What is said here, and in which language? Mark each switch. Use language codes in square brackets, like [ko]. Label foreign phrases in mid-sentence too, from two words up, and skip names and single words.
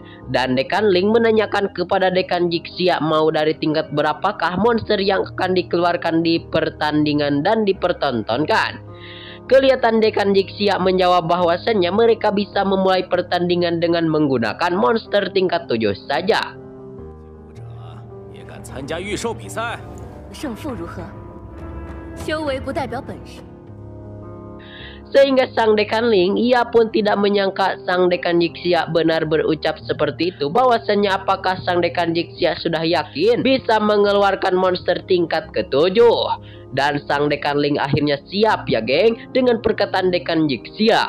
[id] Dan dekan Ling menanyakan kepada dekan Jixia mau dari tingkat berapakah monster yang akan dikeluarkan di pertandingan dan dipertontonkan. Kelihatan dekan Jixia menjawab bahwasannya mereka bisa memulai pertandingan dengan menggunakan monster tingkat 7 saja. [zh] 胜负如何？修为不代表本事。 [id] Sehingga sang dekan Ling ia pun tidak menyangka sang dekan Jixia benar berucap seperti itu. Bahwasannya apakah sang dekan Jixia sudah yakin bisa mengeluarkan monster tingkat ke-7. Dan sang dekan Ling akhirnya siap ya geng dengan perkataan dekan Jixia.